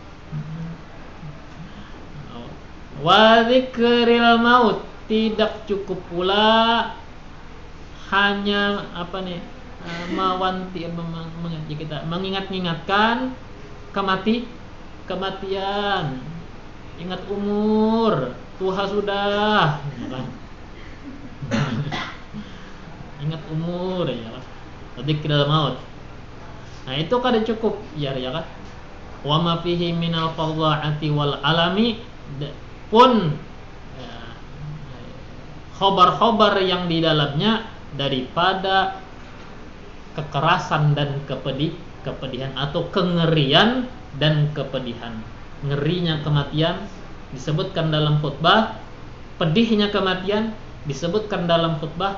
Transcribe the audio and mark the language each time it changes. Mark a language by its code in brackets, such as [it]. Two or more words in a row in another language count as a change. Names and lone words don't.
[ar] وذكر الموت, [id] tidak cukup pula hanya kita mengingat-ingatkan kematian. Ingat umur, tua sudah, ya kan? Ingat umur, ya kan? [ar] ذكر الموت. [id] Nah, itu kada cukup, ya kan? [ar] وما فيه من الفظاعات والآلام, [id] pun khobar-khobar yang di dalamnya daripada kekerasan dan kepedihan atau kengerian dan kepedihan. Ngerinya kematian disebutkan dalam khutbah, pedihnya kematian disebutkan dalam khutbah.